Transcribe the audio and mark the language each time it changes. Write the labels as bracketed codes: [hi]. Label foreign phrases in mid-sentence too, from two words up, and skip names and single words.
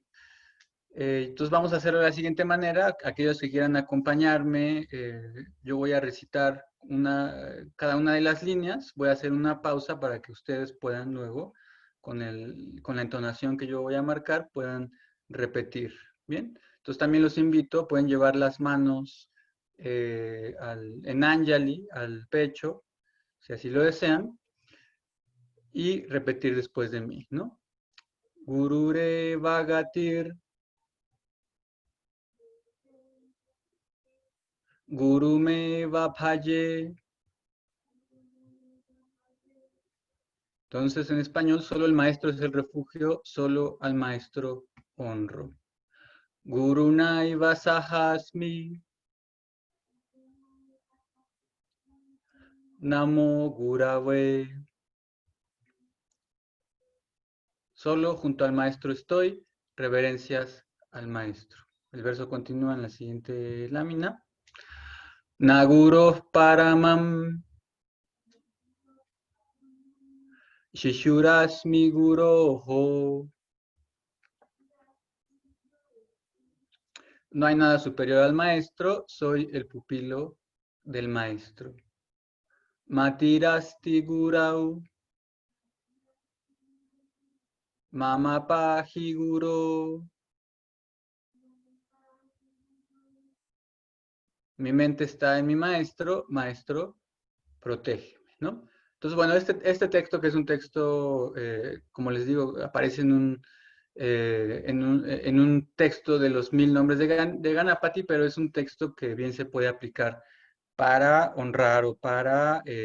[es] Entonces vamos a hacerlo de la siguiente manera. Aquellos que quieran acompañarme, yo voy a recitar cada una de las líneas, voy a hacer una pausa para que ustedes puedan luego, con la entonación que yo voy a marcar, puedan repetir. ¿Bien? Entonces también los invito, pueden llevar las manos en Anjali, al pecho, si así lo desean, y repetir después de mí, ¿no? [sa] गुरुरेव गतिर् गुरुं मे भजे. [es] Entonces, en español, solo el maestro es el refugio, solo al maestro honro. [sa] गुरु नैव सहास्मि. नमो गुरवे. [es] Solo junto al maestro estoy, reverencias al maestro. El verso continúa en la siguiente lámina. [sa] न गुरोः परमम्. शिशुरस्मि गुरोः. [es] No hay nada superior al maestro, soy el pupilo del maestro. [sa] मतिरस्ति गुरौ, मम पाहि गुरो. [es] Mi mente está en mi maestro, maestro, protégeme, ¿no? Entonces, bueno, este texto, que es un texto, como les digo, aparece en un texto de los 1000 nombres de Ganapati, pero es un texto que bien se puede aplicar para honrar o para,